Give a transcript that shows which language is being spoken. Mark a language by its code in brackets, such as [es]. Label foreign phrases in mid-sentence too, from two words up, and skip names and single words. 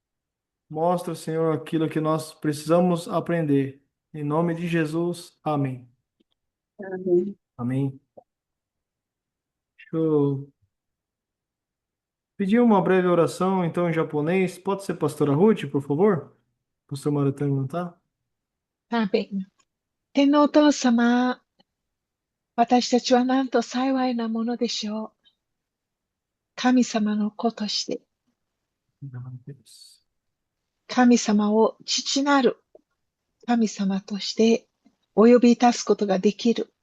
[pt] Mostra, Senhor, aquilo que nós precisamos aprender. Em nome de Jesus, amém. Amém. Amém. Deixa eu pedir uma breve oração, então, em japonês. Pode ser pastora Ruth, por favor? Pastor Maratão não tá? [ja] アーメン。天皇お父様、私たちはなんと幸いなものでしょう。神様の子として、神様を父なる神様としてお呼びいたすことができる。